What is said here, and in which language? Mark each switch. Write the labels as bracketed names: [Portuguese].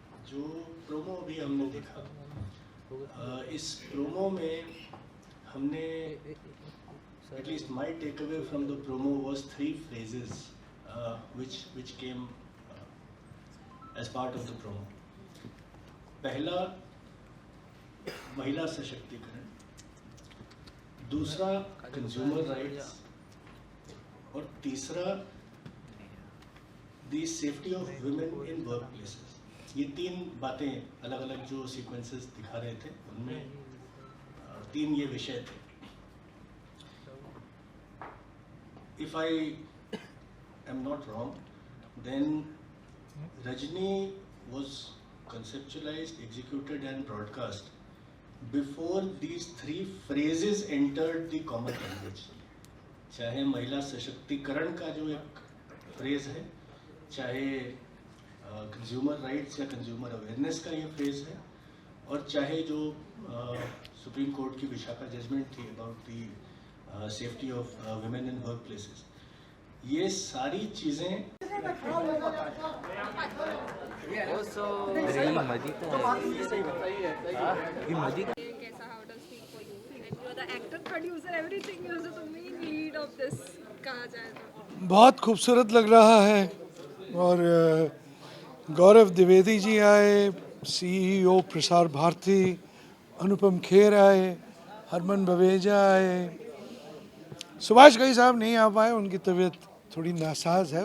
[Hindi] जो प्रोमो अभी हमने देखा, इस प्रोमो में हमने, [English] at least my takeaway from the promo was 3 phrases which came as part of the promo. [Hindi] पहला, महिला सशक्तिकरण, दूसरा कंज्यूमर राइट्स, और तीसरा [English] The safety of women in work places. [Hindi] ये 3 बातें अलग अलग जो सीक्वेंसेस दिखा रहे थे, उनमें 3 ये विषय थे. [English] If I am not wrong, then Rajni was conceptualized, executed and broadcast before these 3 phrases entered the common language. [Hindi] चाहे महिला सशक्तिकरण का जो एक फ्रेज है, चाहे कंज्यूमर राइट्स या कंज्यूमर अवेयरनेस का ये फ्रेज है, और चाहे जो सुप्रीम कोर्ट की विशाखा जजमेंट थी [English] about the safety of women in work places, [Hindi] ये सारी चीज़ें कैसा, [English] how does feel for you? And you are the actor, producer, everything. You are the main lead of this. [Hindi] कहा जाए तो बहुत खूबसूरत लग रहा है. और गौरव द्विवेदी जी आए, CEO प्रसार भारती, अनुपम खेर आए, हरमन बवेजा आए. सुभाष घई साहब नहीं आ पाए, उनकी तबीयत थोड़ी नासाज है.